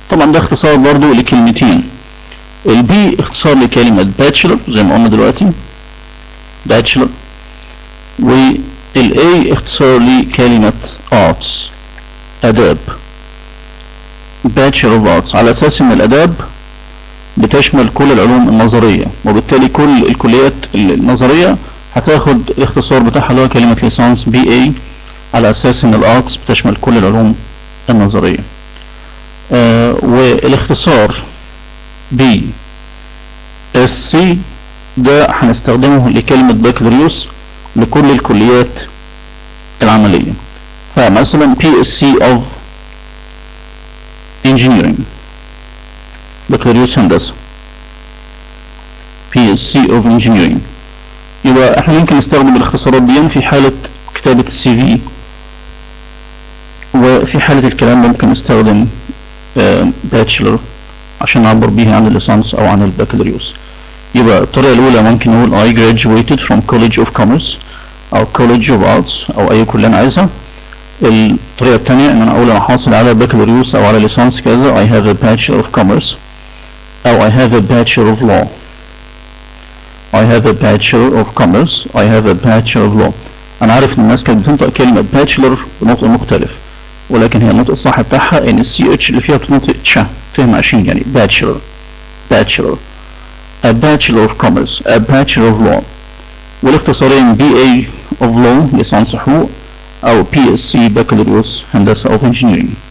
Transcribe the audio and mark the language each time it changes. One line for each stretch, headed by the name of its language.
Arabic: طبعا ده اختصار برضو لكلمتين. البي اختصار لكلمة bachelor زي ما قلنا دلوقتي bachelor، والاي اختصار لكلمة arts آداب bachelor of arts، على اساس ان الآداب بتشمل كل العلوم النظرية، وبالتالي كل الكليات النظرية هتاخد الاختصار بتاعها اللي هو كلمة ليسانس BA، على اساس ان الارتس بتشمل كل العلوم النظرية. والاختصار BSc ده هنستخدمه لكلمة بكالوريوس لكل الكليات العملية. فمثلا PSc of engineering، بكالوريوس هندسة PSc of engineering. يبقى احنا ممكن نستخدم الاختصارات دي في حالة كتابة CV، وفي حالة الكلام ممكن نستخدم bachelor عشان نعبر بيها عن الليسانس او عن البكالوريوس. يبقى الطريقة الأولى ممكن نقول
English: I graduated from College of Commerce
Arabic: أو
English: College of Arts
Arabic: أو أي كلية أنا عايزها. الطريقة الثانية إن أنا أقول أنا حاصل على بكالوريوس أو على ليسانس كذا
English: I have a Bachelor of Commerce
Arabic: أو
English: I have a Bachelor of Law. I have a Bachelor of Commerce I have a Bachelor of Law.
Arabic: أنا عارف إن الناس كانت بتنطق كلمة Bachelor بنطق مختلف، ولكن هي النطق الصح بتاعها إن CH اللي فيها بتنطق تشا، فهم عشان يعني
English: Bachelor a Bachelor of Commerce a Bachelor of Law.
Arabic: والاختصارين BA of Law ليسانس حقوق أو PSc بكالوريوس هندسة أو Engineering.